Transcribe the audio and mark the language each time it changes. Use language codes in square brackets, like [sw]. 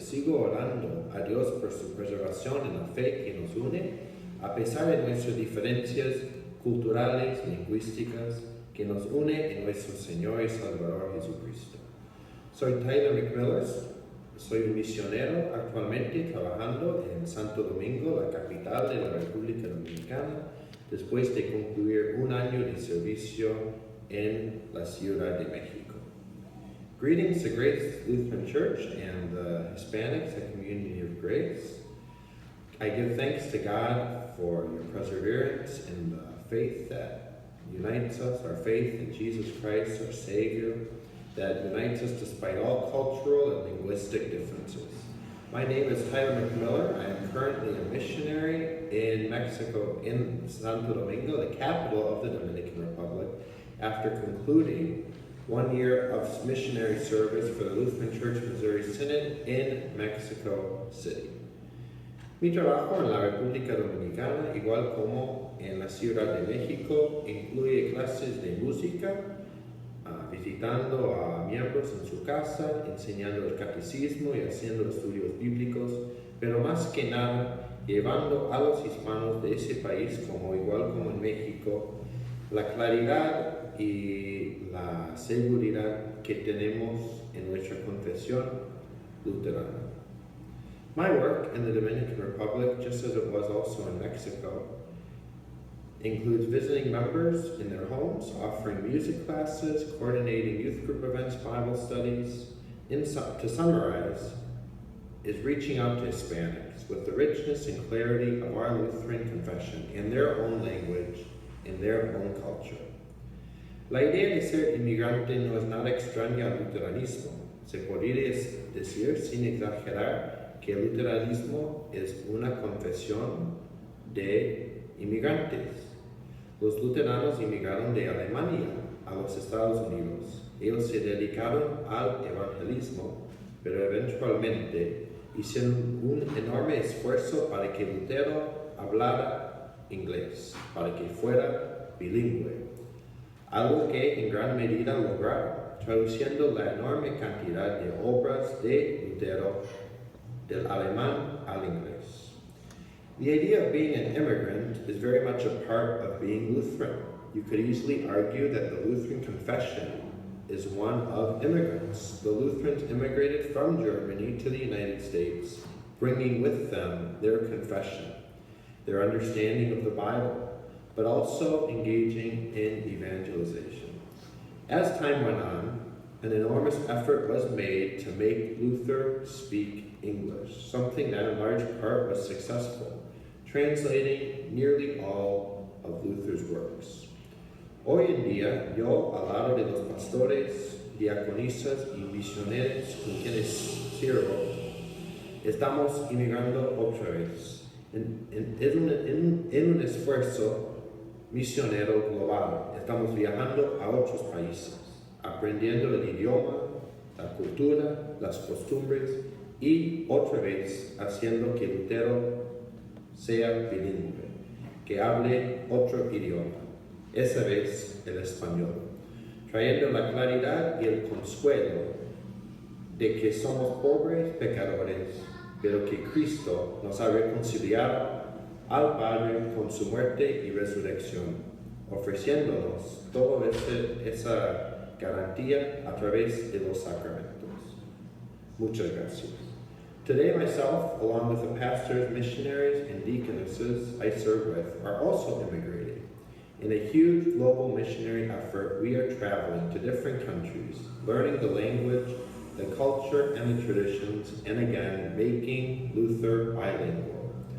[es] Sigo orando a Dios por su preservación en la fe que nos une, a pesar de nuestras diferencias culturales, lingüísticas, que nos une en nuestro Señor y Salvador Jesucristo. Soy Tyler McMiller, soy un misionero actualmente trabajando en Santo Domingo, la capital de la República Dominicana, después de concluir 1 año de servicio en la Ciudad de México. [en] Greetings to Grace Lutheran Church and the Hispanics and Community of Grace. I give thanks to God for your perseverance in the faith that unites us, our faith in Jesus Christ, our Savior, that unites us despite all cultural and linguistic differences. My name is Tyler McMiller. I am currently a missionary in Mexico, in Santo Domingo, the capital of the Dominican Republic, after concluding 1 year of missionary service for the Lutheran Church Missouri Synod in Mexico City. [es] Mi trabajo en la República Dominicana, igual como en la Ciudad de México, incluye clases de música, visitando a miembros en su casa, enseñando el catecismo y haciendo estudios bíblicos, pero más que nada, llevando a los hispanos de ese país, igual como en México, la claridad y la seguridad que tenemos en nuestra confesión luterana. [en] My work in the Dominican Republic, just as it was also in Mexico, includes visiting members in their homes, offering music classes, coordinating youth group events, Bible studies. To summarize, is reaching out to Hispanics with the richness and clarity of our Lutheran confession in their own language, in their own culture. [es] La idea de ser inmigrante no es nada extraña al luteranismo. Se podría decir, sin exagerar, que el luteranismo es una confesión de inmigrantes. Los luteranos inmigraron de Alemania a los Estados Unidos. Ellos se dedicaron al evangelismo, pero eventualmente hicieron un enorme esfuerzo para que Lutero hablara inglés, para que fuera bilingüe. Algo que en gran medida lograron, traduciendo la enorme cantidad de obras de Lutero del alemán al inglés. [en] The idea of being an immigrant is very much a part of being Lutheran. You could easily argue that the Lutheran confession is one of immigrants. The Lutherans immigrated from Germany to the United States, bringing with them their confession, their understanding of the Bible, but also engaging in evangelization. As time went on, an enormous effort was made to make Luther speak English, something that in large part was successful, translating nearly all of Luther's works. [es] Hoy en día, yo, al lado de los pastores, diaconisas y misioneros con quienes sirvo, estamos inmigrando otra vez en un esfuerzo misionero global. Estamos viajando a otros países, aprendiendo el idioma, la cultura, las costumbres y otra vez haciendo que Lutero sea bilingüe, que hable otro idioma, esa vez el español, trayendo la claridad y el consuelo de que somos pobres pecadores, pero que Cristo nos ha reconciliado al Padre con su muerte y resurrección, ofreciéndonos toda esa garantía a través de los sacramentos. Muchas gracias. [en] Today, myself, along with the pastors, missionaries, and deaconesses I serve with, are also immigrating. In a huge global missionary effort, we are traveling to different countries, learning the language, the culture, and the traditions, and again, making Luther bilingual.